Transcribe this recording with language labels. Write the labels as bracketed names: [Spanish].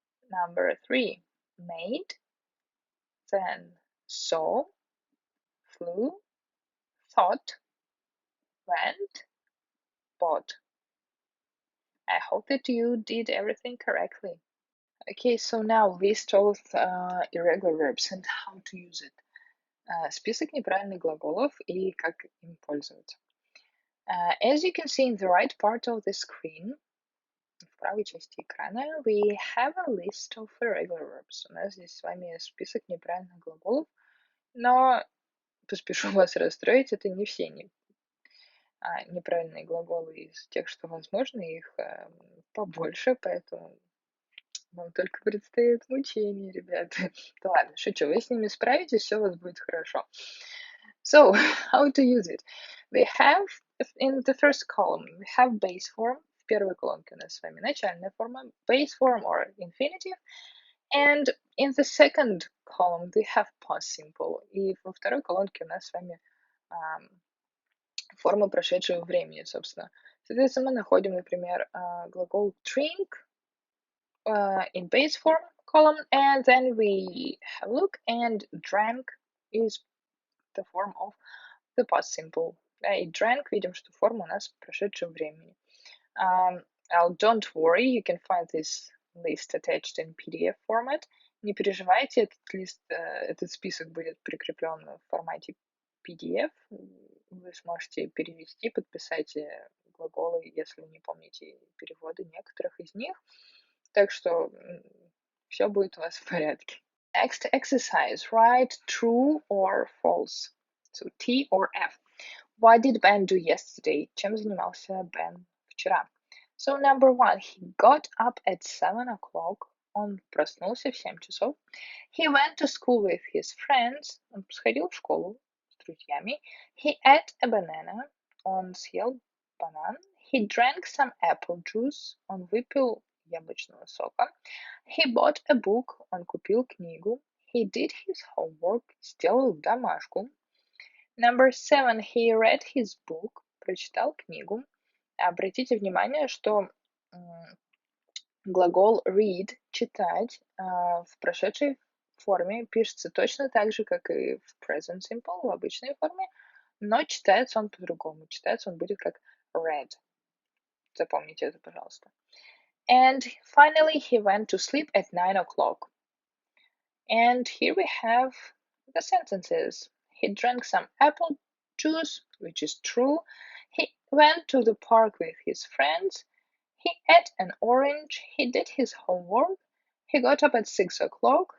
[English] Number 3, made. Then saw, flew, thought, went, bought. I hope that you did everything correctly. Okay, so now list all irregular verbs and how to use it. [Russian] Список неправильных глаголов и как им пользоваться. [English] As you can see in the right part of the screen, [Russian] в правой части экрана, [English] we have a list of irregular verbs. [Russian] У нас здесь с вами список неправильных глаголов, но поспешу вас расстроить, это не все неправильные глаголы из тех, что возможно, их побольше, поэтому вам только предстоит мучение, ребята. Да ладно, шучу, вы с ними справитесь, все у вас будет хорошо. [English] So, how to use it? We have, in the first column, we have base form. [Russian] В первой колонке у нас с вами начальная форма, base form or infinitive. [English] And in the second column, we have past simple. [Russian] И во второй колонке у нас с вами форма прошедшего времени, собственно. Соответственно, мы находим, например, глагол [English] drink in base form column, and then we have a look, and drank is the form of the past simple. [Russian] И drank, видим, что форма у нас прошедшего времени. [English] Don't worry, you can find this list attached in PDF format. [Russian] Не переживайте, этот список будет прикреплен в формате PDF. Вы сможете перевести, подписать глаголы, если не помните переводы некоторых из них. Так что все будет у вас в порядке. [English] Next exercise. Write true or false. So T or F. What did Ben do yesterday? [Russian] Чем занимался Бен вчера? [English] So number 1. He got up at 7 o'clock. [Russian] Он проснулся в 7 часов. [English] He went to school with his friends. [Russian] Он сходил в школу с друзьями. [English] He ate a banana. [Russian] Он съел банан. [English] He drank some apple juice. [Russian] Он выпил яблочного сока. [English] He bought a book. [Russian] Он купил книгу. [English] He did his homework. [Russian] Сделал домашку. [English] Number 7. He read his book. [Russian] Прочитал книгу. Обратите внимание, что глагол read, читать, в прошедшей форме пишется точно так же, как и в present simple, в обычной форме, но читается он по-другому. Читается он будет как read. Запомните это, пожалуйста. [English] And finally, he went to sleep at 9 o'clock. And here we have the sentences. He drank some apple juice, which is true. He went to the park with his friends. He ate an orange. He did his homework. He got up at 6 o'clock.